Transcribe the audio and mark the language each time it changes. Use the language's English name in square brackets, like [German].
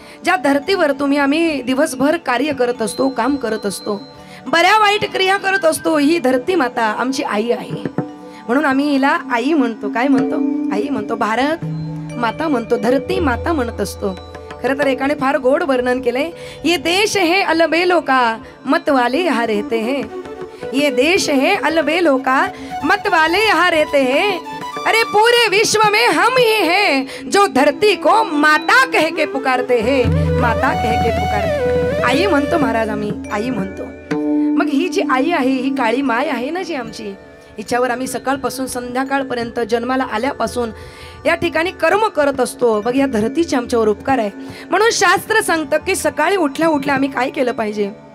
[Marathi] ज्या धर्तीवर तुम्ही आम्ही दिवसभर कार्य करत असतो, काम करत असतो, बऱ्या वाईट क्रिया करत असतो, ही धरती माता आमची आई आहे. म्हणून आम्ही हिला आई म्हणतो. काय म्हणतो? आई म्हणतो. भारत माता म्हणतो, धरती माता म्हणत असतो. खरं तर एकाने फार गोड वर्णन केलंय. [Hindi] ये देश है अलबेलों का, मत वाले यहाँ रहते हैं. ये देश है अलबेलों का, मत वाले यहाँ रहते हैं. अरे पूरे विश्व में हम ही हैं जो धरती को माता कह के पुकारते हैं, माता कह के पुकारते. [Marathi] आई म्हणतो महाराज, आम्ही आई म्हणतो. मग ही जी आई आहे, ही काळी माय आहे ना जी आमची, हिच्यावर आम्ही सकाळपासून संध्याकाळपर्यंत जन्माला आल्यापासून या ठिकाणी कर्म करत असतो. बघ, या धरतीचे आमच्यावर उपकार आहे. म्हणून शास्त्र सांगतं की सकाळी उठल्या उठल्या आम्ही काय केलं पाहिजे.